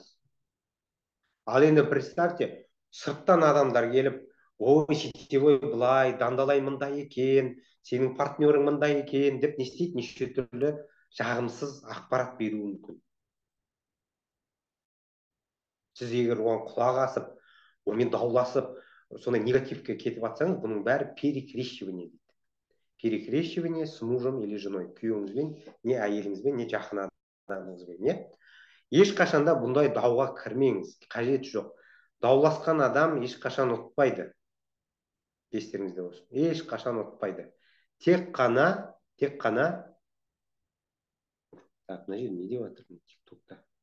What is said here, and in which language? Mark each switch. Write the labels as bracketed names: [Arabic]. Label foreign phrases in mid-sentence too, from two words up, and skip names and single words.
[Kazakh] Ал енді представьте, сырттан адамдар келіп, ой, сетевой былай, дандалай мындай екен, сенің партнерың мындай екен деп не істейді? Неше түрлі жағымсыз ақпарат беруі мүмкін. Сіз егер оған құлақ асып, онымен дауласып, сондай негативке кетіп жатсаңыз, бұның бәрі перекрещивание дейді. [Russian] Перекрещивание с мужем или женой, [Kazakh] күйеуіңізбен, не әйеліңізбен, не жақын адамыңызбен, не? Ешқашанда бұндай дауға кірмеңіз, қажеті жоқ. Дауласқан адам ешқашан ұтпайды. Естеріңізде болсын. Ешқашан ұтпайды. Тек қана, так, мына жерде не деп жатырмын тиктокта?